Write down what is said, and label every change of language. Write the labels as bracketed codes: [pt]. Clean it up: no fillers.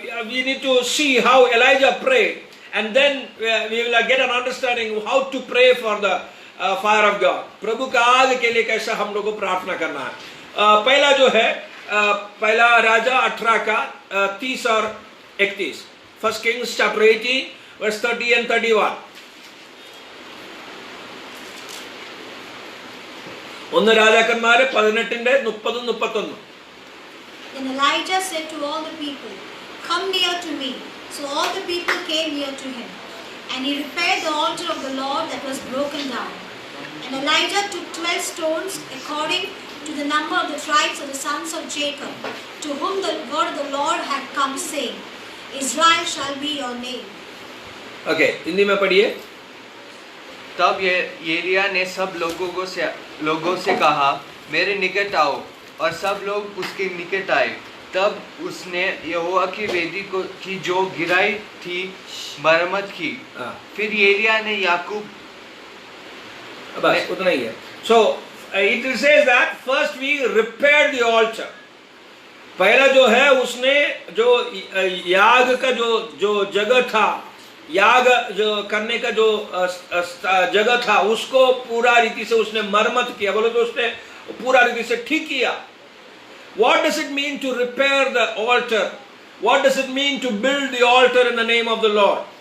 [en] We need to see how Elijah prayed, and then we will get an understanding how to pray for the fire of God. [hi] प्रभु का आग के लिए कैसा हम लोग को प्रार्थना करना है. पहला जो है पहला राजा 18 का 30 और 31. [en] First Kings chapter 18 verse 30 and 31. [ml] ഒന്ന് രാജാക്കന്മാരെ 18ന്റെ 30 31. [en] Then Elijah said to all the people, "Come near to me." So all the people came near to him, and he repaired the altar of the Lord that was broken down. And Elijah took 12 stones according to the number of the tribes of the sons of Jacob, to whom the word of the Lord had come, saying, "Israel shall be your name." [hi] Okay, Hindi में पढ़िए. तब एलिया ने सब लोगों से कहा, मेरे निकट आओ, और सब लोग उसके निकट आए. तब उसने यहोवा की वेदी की जो गिराई थी मरम्मत की. फिर एलिया ने याकूब, बस उतना ही है. [en] So it says that first we repaired the altar. [hi] पहला जो है उसने जो याग का जो जगह था, याग जो करने का जो जगह था उसको पूरा रीति से उसने मरम्मत किया. बोलो तो उसने पूरा रीति से ठीक किया. [en] What does it mean to repair the altar? What does it mean to build the altar in the name of the Lord?